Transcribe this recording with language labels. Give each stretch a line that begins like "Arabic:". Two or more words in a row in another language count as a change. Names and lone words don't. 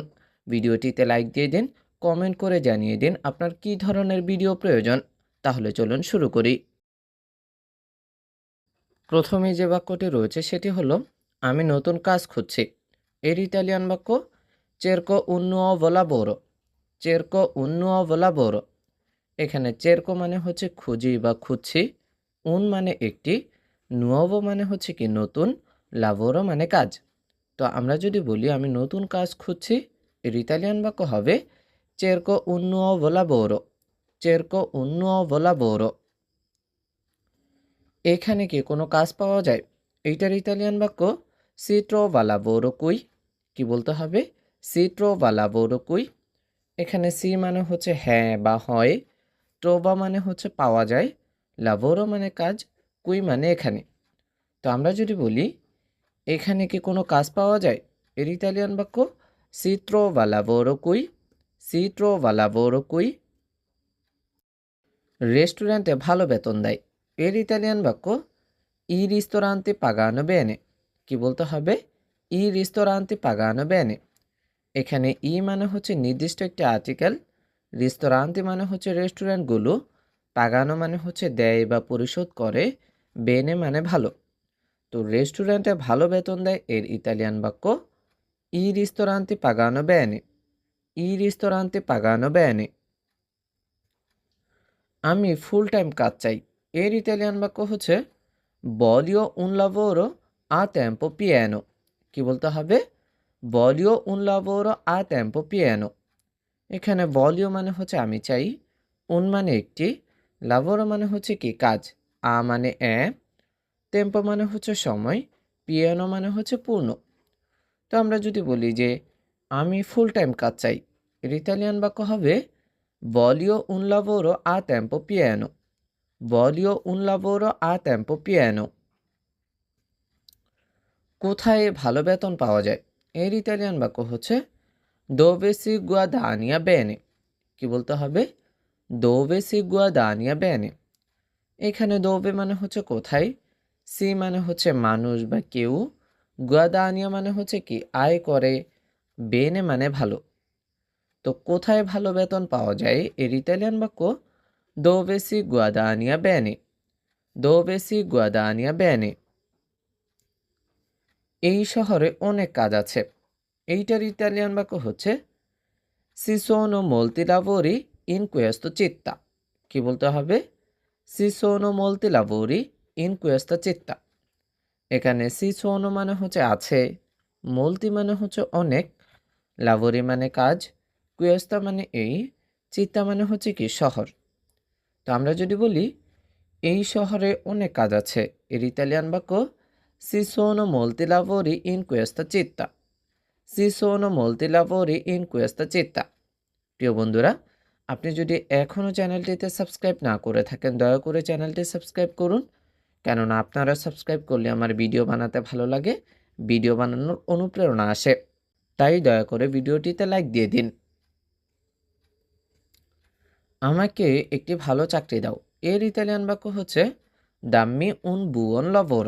Bangla: ভিডিওটিতে লাইক দিয়ে দিন, কমেন্ট করে জানিয়ে দিন আপনার কী ধরনের ভিডিও প্রয়োজন। তাহলে চলুন শুরু করি। প্রথমেই যে বাক্যটি রয়েছে সেটি হলো, আমি নতুন কাজ খুঁজছি। এর ইতালিয়ান বাক্য
Italian: cerco un nuovo lavoro. cerco un nuovo lavoro.
Bangla: এখানে চেরকো মানে হচ্ছে খুঁজি বা খুঁজছি, উন মানে একটি, নুয়োভো মানে হচ্ছে কি নতুন, লাভোরো মানে কাজ। তো আমরা যদি বলি আমি নতুন কাজ খুঁজছি, এর ইতালিয়ান বাক্য হবে
Italian: cerco un nuovo lavoro. cerco un nuovo lavoro.
Bangla: এখানে কি কোনো কাজ পাওয়া যায়? এইটার ইতালিয়ান বাক্য
Italian: si trova lavoro qui.
Bangla: কি বলতে হবে?
Italian: si trova lavoro qui.
Bangla: এখানে সি মানে হচ্ছে হ্যাঁ বা হয়, ট্রোভা মানে হচ্ছে পাওয়া যায়, লাভোরো মানে কাজ, কুই মানে এখানে। তো আমরা যদি বলি এখানে কি কোনো কাজ পাওয়া যায়, এর ইতালিয়ান বাক্য
Italian: si trova lavoro qui. si trova lavoro qui.
Bangla: রেস্টুরেন্টে ভালো বেতন দেয়, এর ইতালিয়ান বাক্য
Italian: i ristoranti pagano bene.
Bangla: কি বলতে হবে?
Italian: i ristoranti pagano bene.
Bangla: এখানে ই মানে হচ্ছে নির্দিষ্ট একটি আর্টিকেল, রিস্তোরান্তি মানে হচ্ছে রেস্টুরেন্টগুলো, পাগানো মানে হচ্ছে দেয় বা পরিশোধ করে, বেনে মানে ভালো। তো রেস্টুরেন্টে ভালো বেতন দেয়, এর ইতালিয়ান বাক্য
Italian: i ristoranti pagano bene. i ristoranti pagano bene.
Bangla: আমি
English: full time
Bangla: কাজ চাই, এর ইতালিয়ান বাক্য হচ্ছে
Italian: voglio un lavoro a tempo pieno।
Bangla: কি বলতে হবে?
Italian: voglio un lavoro a tempo pieno।
Bangla: এখানে voglio মানে হচ্ছে আমি চাই, un মানে একটি, lavoro মানে হচ্ছে কি কাজ, a মানে tempo মানে হচ্ছে সময়, pieno মানে হচ্ছে পূর্ণ। তো আমরা যদি বলি যে আমি
English: full time
Bangla: কাজ চাই, এর ইতালিয়ান বাক্য হবে
Italian: voglio un lavoro a tempo pieno। voglio un lavoro a tempo pieno।
Bangla: কোথায় ভালো বেতন পাওয়া যায়, এর ইতালিয়ান বাক্য হচ্ছে
Italian: dove si guadagna bene।
Bangla: কি বলতে হবে?
Italian: dove si guadagna bene।
Bangla: এখানে dove মানে হচ্ছে কোথায়, সি মানে হচ্ছে মানুষ বা কেউ, গুয়াদানিয়া মানে হচ্ছে কি আয় করে, বেনে মানে ভালো। তো কোথায় ভালো বেতন পাওয়া যায়, এর ইতালিয়ান বাক্য
Italian: dove si guadagna bene। dove si guadagna bene।
Bangla: এই শহরে অনেক কাজ আছে, এইটার ইতালিয়ান বাক্য হচ্ছে
Italian: si sono molti lavori in questo città।
Bangla: কি বলতে হবে?
Italian: si sono molti lavori in questa città।
Bangla: এখানে
Italian: si sono
Bangla: মানে হচ্ছে আছে, molti মানে হচ্ছে অনেক, lavori মানে কাজ, questa মানে এই, città মানে হচ্ছে কি শহর। তো আমরা যদি বলি এই শহরে অনেক কাজ আছে, এর ইতালিয়ান বাক্য
Italian: si sono molti lavori in questa città। si sono molti lavori in questa città।
Bangla: প্রিয় বন্ধুরা, আপনি যদি এখনও চ্যানেলটিতে সাবস্ক্রাইব না করে থাকেন, দয়া করে চ্যানেলটি সাবস্ক্রাইব করুন, কেননা আপনারা সাবস্ক্রাইব করলে আমার ভিডিও বানাতে ভালো লাগে, ভিডিও বানানোর অনুপ্রেরণা আসে। তাই দয়া করে ভিডিওটিতে লাইক দিয়ে দিন। আমাকে একটি ভালো চাকরি দাও, এর ইতালিয়ান বাক্য হচ্ছে
Italian: dammi un buon lavoro.